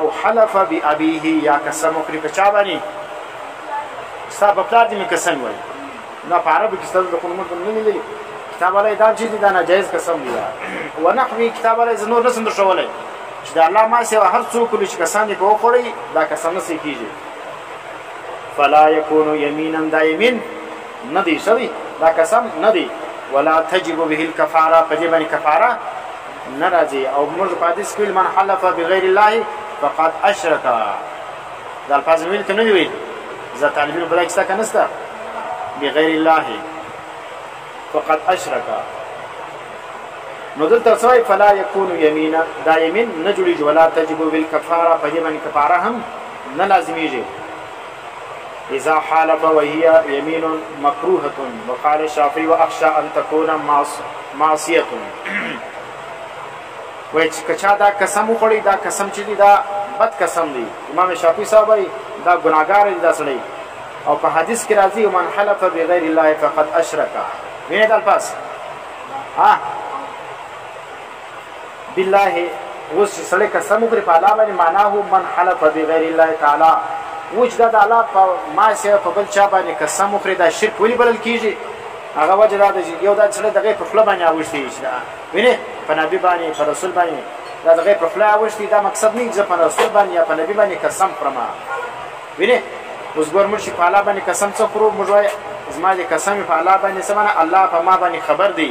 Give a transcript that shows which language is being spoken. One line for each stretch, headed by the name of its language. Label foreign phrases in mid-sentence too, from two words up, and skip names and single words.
Pashto: او
Arabic: حلف بأبيه
Pashto: یا قسم وکړي په چا باندې ستا په پلار دې مې قسم وایي دا په عربو کې ستاسو د قانون نه لیدلي کتاب والا دا چې دا ناجایز قسم دی ونحوي کتاب والا زه نور نسم درښولی چې د الله ما سوا هر څوک چې قسم یې په وخوړی دا قسم نه صحیح کېږي.
Arabic: فلا یکونو یمینا
Pashto: دا یمین نه دی ښه دی دا قسم نه دی.
Arabic: ولا تجب به الکفاره
Pashto: په دې باندې کفاره نه راځي. او موږ په حدیث کې
Arabic: من حلف بغیر الله فقد اشرک
Pashto: دا الفاظ ویل که نه دي ویل زه طالبینو په دا کیسه که نسته
Arabic: بغیر الله فقد اشرک
Pashto: نو دلته څه
Arabic: فلا یکون یمینا
Pashto: دا یمین نه جوړېږي.
Arabic: ولا تجب بالکفاره
Pashto: په دې باندې کفاره هم نه لازمیږي.
Arabic: اذا حالف وهي يمين مكروهه وقال الشافعي واخشى ان تكون معصيه
Pashto: وای چې کچا دا قسم وخوړي دا قسم چې دی دا بد قسم دی. امام شافعي صاحب وایي دا ګناهګار دی دا سړی. او په حدیث کې راځي
Arabic: من حلف بغیر الله فقد اشرک
Pashto: وینې دا الفاظ بالله اوس چې سړی قسم وکړي په الله باندې معناه
Arabic: من حلف بغیر الله تعالی
Pashto: وجدا د الله په ما سره په بل چا باندې قسم وکړي دا شرک ولې بلل کیږي. هغه وجه دا ده چې یو دا سړی دغه په خپل باندې اوښتي شي وینې په نبی باندې په رسول باندې دا دغه په خپل اوښتي دا مقصد نه چې په رسول باندې یا په نبی باندې قسم خورم وینې اوس ګور مرشي په الله باندې قسم څه خورو موږ وایي زما دې قسم په الله باندې سمانه الله په ما باندې خبر دی.